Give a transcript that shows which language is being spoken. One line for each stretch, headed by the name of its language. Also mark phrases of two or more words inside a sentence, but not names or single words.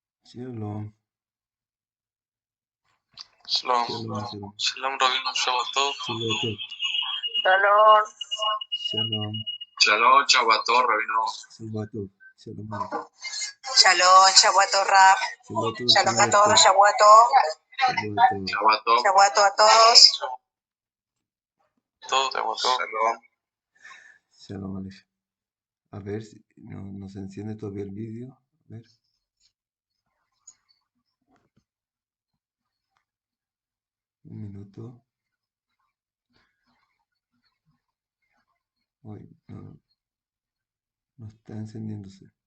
Hebrew: Shalom, Shalom. שלום, שלום. Shalom Rabino Shabbatov. Shabbatov. Shalom. Shalom, שלום שבת טוב Rabino. שבת טוב. שלום עליכם. שלום, שבועות Rab. Shabbatov, Shalom a Shabbatov.
Spanish: todos, Shavuot.
Hebrew: Shabbatov. Shabbatov.
Spanish: Shavuot a todos.
Hebrew: Shalom. שלום עליכם.
Spanish: A ver si no se enciende todavía el vídeo. A ver. Un minuto. Uy, no está encendiéndose.